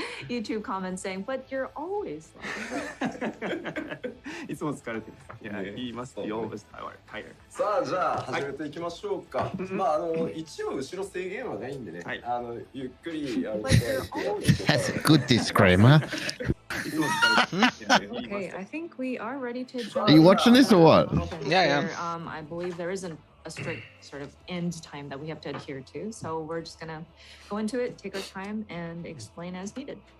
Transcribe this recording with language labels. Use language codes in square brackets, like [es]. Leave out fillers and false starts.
[en] YouTube comments saying, but you're always like [ja] いつも疲れてる。いや、言いますよ。 [en] always tired. [ja] さあじゃあ始めていきましょうか。一応後ろ制限はないんでね。ゆっくりやると。 [en] That's a good disclaimer. Okay, I think we are ready to jump. Are you watching this or what? Yeah. I believe there isn't a strict sort of end time that we have to adhere to, so we're just gonna go into it, take our time, and explain as needed.